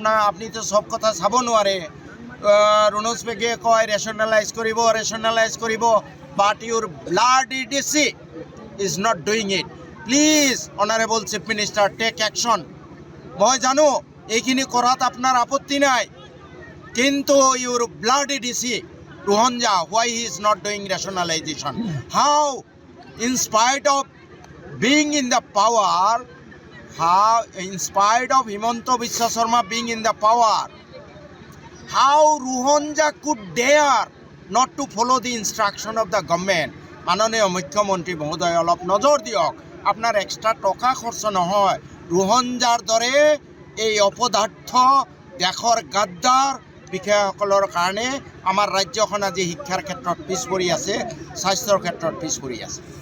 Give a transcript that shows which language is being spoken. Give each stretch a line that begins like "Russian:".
Assamese: আপুনিতো চব কথা চাব নোৱাৰে। ৰণোজ পেগুৱে কয় ৰেচনেলাইজ কৰিব,
English: But your bloody DC is not doing it. Please honourable chief minister, take action.
Assamese: মই জানো এইখিনি কৰাত আপোনাৰ আপত্তি নাই, কিন্তু
English: Your bloody DC Ruhonja, why he is not doing rationalization? How, in spite of being in the power, in spite of Himanta Biswa Sarma being in the power, how Ruhonja could dare not to follow the instruction of the government?
Assamese: মাননীয় মুখ্যমন্ত্ৰী মহোদয়, অলপ নজৰ দিয়ক। আপোনাৰ extra টকা খৰচ নহয়। ৰুহনজাৰ দৰে এই অপদাৰ্থ দেশৰ গাদ্দাৰ বিষয়াসকলৰ কাৰণে আমাৰ ৰাজ্যখন আজি শিক্ষাৰ ক্ষেত্ৰত পিছ পৰি আছে, স্বাস্থ্যৰ ক্ষেত্ৰত পিছ পৰি আছে।